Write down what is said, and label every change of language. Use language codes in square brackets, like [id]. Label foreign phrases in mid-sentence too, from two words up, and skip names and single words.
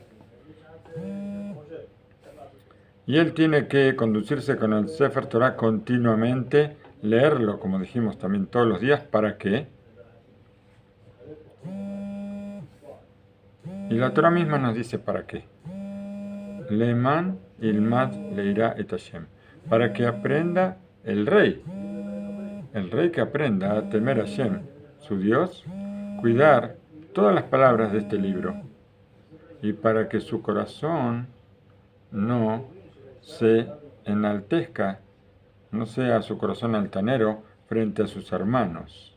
[es] Y él tiene que conducirse con el [he] ספר תורה [es] continuamente, leerlo, como dijimos también todos los días, ¿para qué? Y la Torah misma nos dice para qué. [he] למען ילמד ליראה את השם. [es] Para que aprenda el rey que aprenda a temer a Hashem, su Dios, cuidar todas las palabras de este libro, y para que su corazón no se enaltezca, no sea su corazón altanero frente a sus hermanos.